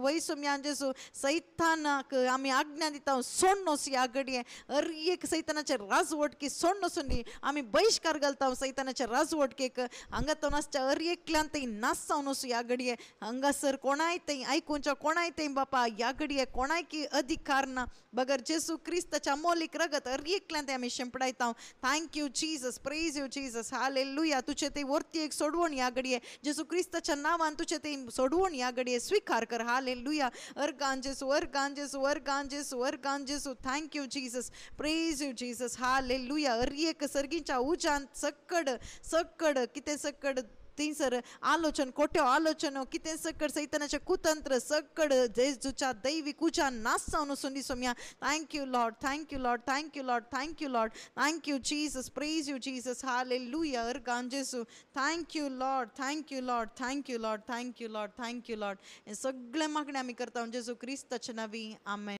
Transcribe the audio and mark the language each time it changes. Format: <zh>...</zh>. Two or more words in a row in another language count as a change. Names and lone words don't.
<kok>वय सोम्या जेजू सैतानाक आमी आज्ञा दिता सोडून वच ह्या घडये एक सैतानाचे राजवटकी सोडून वचून दी आमी बहिष्कार घालता सैतानाचे राजवटकेक हांगा तो नासच्या एकल्यान थंय नाश जावन वचूं ह्या घडये हांगासर कोणाय थंय आयकुंच्या कोणाय थंय बापा ह्या घडये कोणाय की अधिकार ना बगर जेजू क्रिस्ताच्या अमोलीक रगत एकल्यान ते आमी शिंपडायता</kok> <en>Thank you Jesus praise you Jesus</en> <kok>हालेलुया तुझे ते वरती एक सोडवण ह्या घडये जेजू क्रिस्ताच्या नांवान तुझे ते सोडवण ह्या घडये स्वीकार कर हालेलुया अर्गान जेजू अर्गान जेजू अर्गान जेजू अर्गान जेजू</kok> <en>Thank you Jesus praise you Jesus</en> <kok>हालेलुया एक सर्गीच्या उजान सक्कड कितें सक्कड थंयसर आलोचन कोट्यो आलोचनो कितें सकड सैतानाचे कुतंत्र सकड जेजूच्या दैवीक उज्यान नाश जावन वचून दी सोम्या</kok> <en>Thank you Lord thank you Lord thank you Lord thank you Lord thank you Jesus praise you Jesus</en> <kok>हालेलुया अर्गान जेजू</kok> <en>Thank you Lord thank you Lord thank you Lord thank you Lord thank you Lord</en> <kok>हे सगळे मागणे आमी करता जेजू क्रिस्ताच्या नांवी आमेन.</kok>